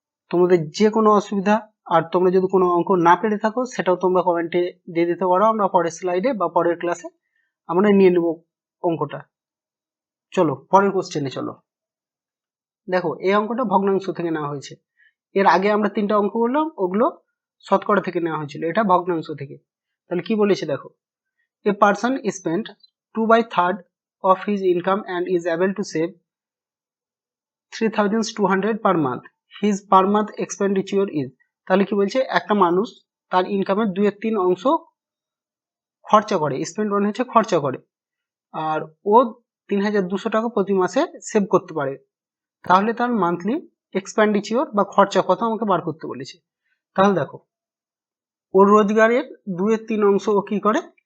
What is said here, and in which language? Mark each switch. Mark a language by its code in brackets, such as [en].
[bn] তোমাদের যে কোনো অসুবিধা আর তোমরা যদি কোনো অঙ্ক না পেরে থাকো সেটাও তোমরা কমেন্টে দিয়ে দিতে পারো, আমরা পরের স্লাইডে বা পরের ক্লাসে আমরা নিয়ে নেব অঙ্কটা। চলো পরের কোশ্চেনে চলো। দেখো এই অঙ্কটা ভগ্নাংশ থেকে নেওয়া হয়েছে। এর আগে আমরা 3টা অঙ্ক করলাম, ওগুলো শতকরা থেকে নেওয়া হয়েছিল, এটা ভগ্নাংশ থেকে। তাহলে কি বলেছে দেখো, [en] A person spend 2/3 of his income and is able to save 3200 per month. His per month expenditure is, [bn] তাহলে কি বলছে? একটা মানুষ তার ইনকামের 2/3 অংশ খরচা করে, স্পেন্ড মানে হচ্ছে খরচা করে, আর ও 3200 টাকা প্রতি মাসে সেভ করতে পারে। তাহলে তার মান্থলি এক্সপেন্ডিচার বা খরচা কত আমাকে বার করতে বলেছে। তাহলে দেখো ওর রোজগারের 2/3 অংশ ও কি করে?